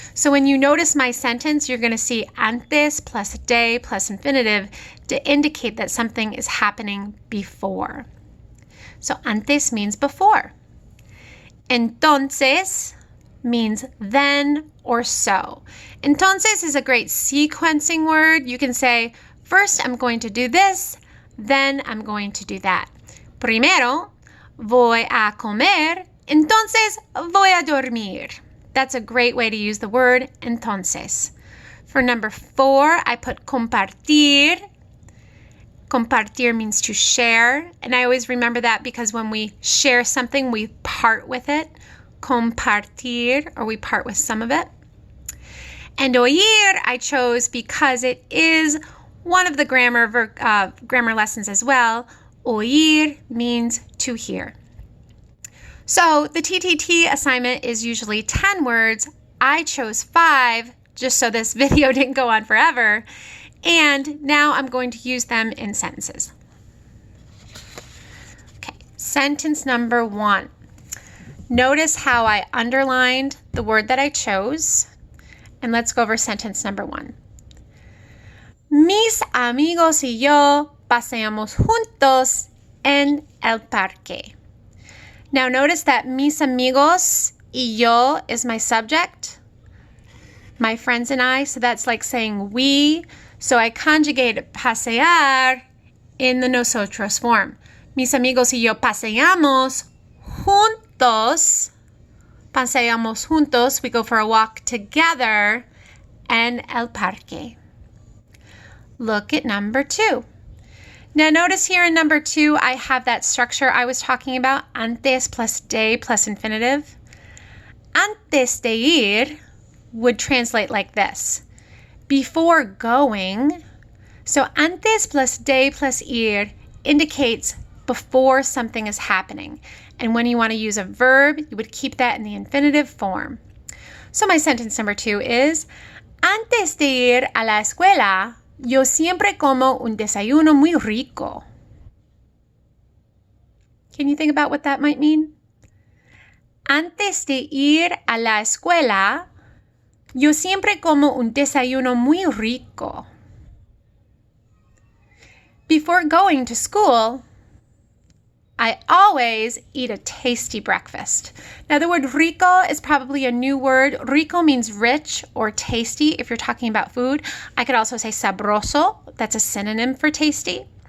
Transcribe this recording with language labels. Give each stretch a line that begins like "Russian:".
English: So when you notice my sentence, you're going to see antes plus de plus infinitive to indicate that something is happening before. So antes means before. Entonces means then or so. Entonces is a great sequencing word. You can say, first I'm going to do this, then I'm going to do that.
Spanish: Primero voy a comer, entonces voy a dormir.
English: That's a great way to use the word entonces. For number 4, I put compartir. Compartir means to share, and I always remember that because when we share something, we part with it. Compartir, or we part with some of it. And oír, I chose because it is one of the grammar lessons as well. Oír means to hear. So the TTT assignment is usually 10 words. I chose 5 just so this video didn't go on forever. And now I'm going to use them in sentences. Okay, sentence number 1. Notice how I underlined the word that I chose. And let's go over sentence number 1.
Spanish: Mis amigos y yo paseamos juntos en el parque.
English: Now notice that
Spanish: mis amigos y yo
English: is my subject, my friends and I, so that's like saying we. So I conjugate pasear in the nosotros form.
Spanish: Mis amigos y yo paseamos juntos. Paseamos juntos.
English: We go for a walk together
Spanish: en el parque.
English: Look at number 2. Now notice here in number 2, I have that structure I was talking about, antes plus de plus infinitive.
Spanish: Antes de ir
English: would translate like this. Before going, so antes plus de plus ir indicates before something is happening. And when you want to use a verb, you would keep that in the infinitive form. So my sentence number 2 is,
Spanish: antes de ir a la escuela, yo siempre como un desayuno muy rico.
English: Can you think about what that might mean?
Spanish: Antes de ir a la escuela, yo siempre como un desayuno muy rico.
English: Before going to school, I always eat a tasty breakfast. Now the word rico is probably a new word. Rico means rich or tasty if you're talking about food. I could also say sabroso. That's a synonym for tasty.